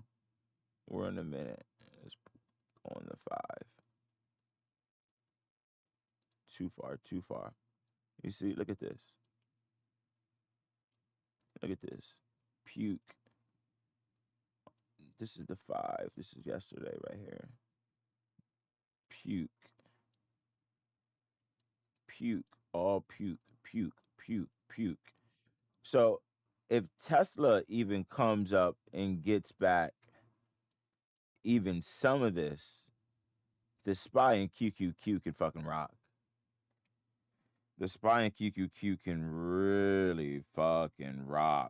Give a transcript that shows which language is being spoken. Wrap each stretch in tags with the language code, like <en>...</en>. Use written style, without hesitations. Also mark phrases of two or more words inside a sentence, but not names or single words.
<en>We're in a minute. It's on the 5. Too far, too far. You see, look at this. Look at this. Puke. This is the 5. This is yesterday right here. Puke. Puke. All puke. Puke. Puke. Puke. So if Tesla even comes up and gets back even some of this, the SPY and QQQ can fucking rock. The SPY and QQQ can really fucking rock.</en>